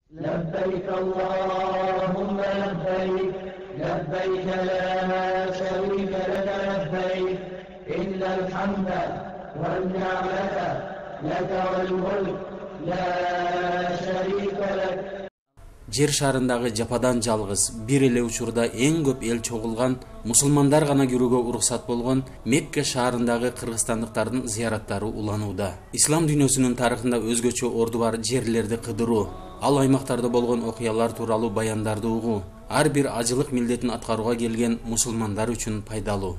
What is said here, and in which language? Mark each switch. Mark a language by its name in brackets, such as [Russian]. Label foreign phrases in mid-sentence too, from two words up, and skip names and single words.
[Arabic] لبيك اللهم لبيك لبيك لا شريك لك لبيك إن الحمد والنعمة لك والملك لا شريك لك. [Kyrgyz] Жер шарындагы жападан жалгыз бир эле учурда эң көп эл чогулган мусулмандар гана кирүүгө уруксат болгон Мекке шаарындагы кыргызстандыктардын зыяраттары уланууда. Ислам дүйнөсүнүн тарыхында өзгөчө орду бар жерлерди кыдыруу, ал аймактарда болгон окуялар тууралуу баяндарды угуу ар бир ажылык милдетин аткарууга келген мусулмандар үчүн пайдалуу.